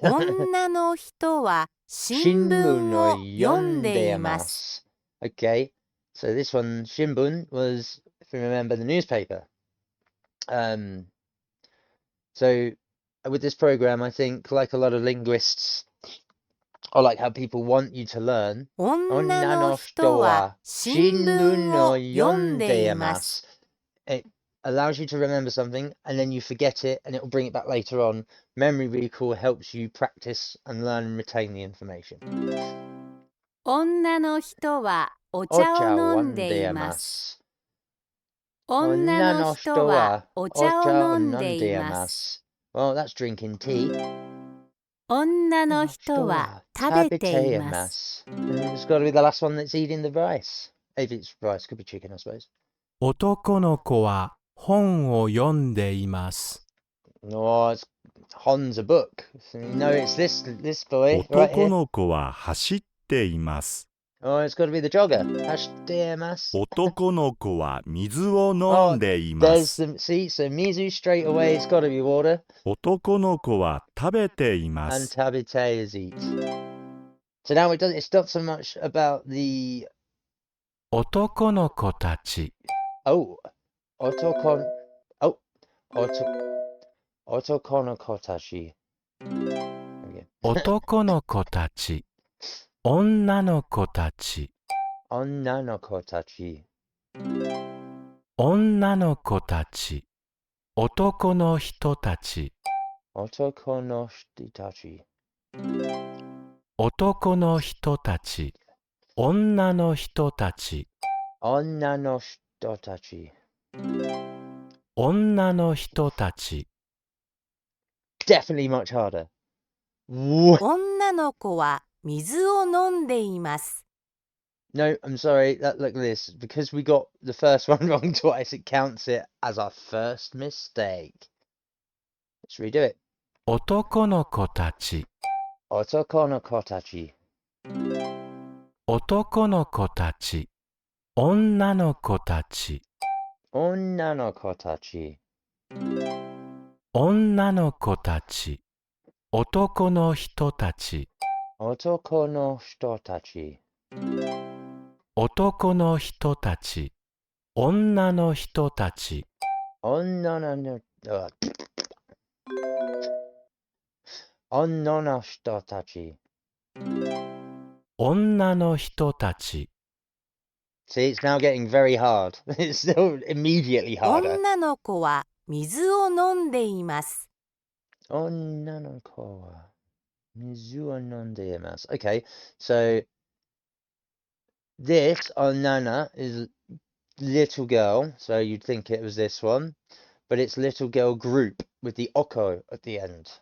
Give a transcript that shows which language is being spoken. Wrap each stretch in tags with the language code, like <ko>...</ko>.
<ja>女の人は新聞を読んでいます。</ja> <en>Okay, so this one, Shimbun, was, if you remember, the newspaper. So with this program, I think, like a lot of linguists, or like how people want you to learn,</en> <ja>女の人は新聞を読んでいます。</ja> <en>It allows you to remember something, and then you forget it, and it will bring it back later on. Memory recall helps you practice and learn and retain the information.</en> <ja>女の人はお茶を飲んでいます。女の人はお茶を飲んでいます。</ja> <en>Well, that's drinking tea.</en> <ja>女の人は食べています。</ja> <en>And it's got to be the last one that's eating the rice. If it's rice, could be chicken, I suppose.</en> <ja>男の子は本を読んでいます。</ja> <en>No, it's Hon's a book. So you know it's this boy right</en> <ja>男</ja> <en>here.</en> <ja>の子は走っています。</ja> <en>Oh, it's got to be the jogger.</en> <ja>Hashiteimasu. 男の子は水を飲んでいま</ja> <en>There's</en> <ja>す。</ja> <en>the see, so Mizu straight away. It's got to be water,</en> <ja>男の子は食べていま</ja> <en>and</en> <ja>す。</ja> <en>tabite is eat. So now it's not so much about the</en> <ja>男の子たち。 oh otokon oh otokonokotashi.</ja> <en>There we go.</en> <ja>男の子たち。女の子たち。 Onnanokotachi. 女の子たち。男の人たち。 Otokonoshitachi. 男の人たち。女の人たち。 Onnanoshitotachi. 女の人たち。</ja> <en>Definitely much harder. What?</en> <ja>女の子は水を飲んでいます。</ja> <en>No, I'm sorry. Look at this. Because we got the first one wrong twice, it counts it as our first mistake. Let's redo it.</en> <ja>男の子たち。 Otokonokotachi. 男の子たち。女の子たち、女の子たち。女の子たち、男の人たち、男の人たち。男の人たち、女の人たち、女の、女の人たち。女の人たち。</ja> <en>See, it's now getting very hard. It's still immediately harder.</en> <ja>女の子は水を飲んでいます。女の子は水を飲んでいます。</ja> <en>Okay, so this Onana is little girl, so you'd think it was this one, but it's little girl group with the oko at the end.</en>